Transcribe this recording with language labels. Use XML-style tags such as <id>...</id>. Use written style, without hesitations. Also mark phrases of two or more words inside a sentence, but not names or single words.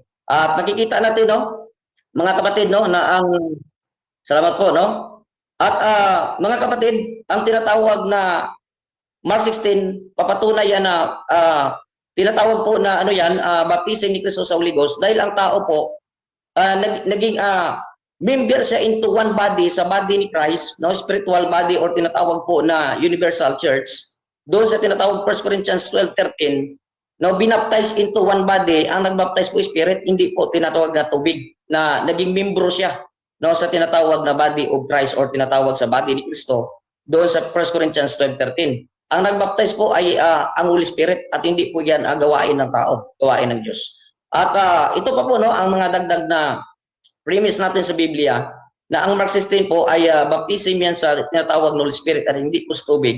<tl>At makikita natin, no, mga kapatid, no, na ang salamat po, no. At mga kapatid, ang tinatawag na Mark 16, papatunay yan na tinatawag po na ano yan, baptism ni Kristo sa Holy Ghost dahil ang tao po naging member siya</tl> <en>into one body</en> <tl>sa body ni Christ, no,</tl> <en>spiritual body</en> <tl>or tinatawag po na</tl> <en>universal church.</en> <tl>Doon sa tinatawag 1 Corinthians 12:13, no, binaptize</tl> <en>into one body,</en> <tl>ang nagbaptize po Spirit, hindi po tinatawag na tubig, na naging membro siya, no, sa tinatawag na</tl> <en>body of Christ</en> <tl>or tinatawag sa body ni Kristo. Doon sa 1 Corinthians 12:13. Ang nagbaptize po ay ang Holy Spirit at hindi po yan gawain ng tao, gawain ng Diyos. At ito pa po, no, ang mga dagdag na premise natin sa Biblia na ang Mark 16 po ay baptism yan sa tinatawag na Holy Spirit at hindi po sa tubig.</tl>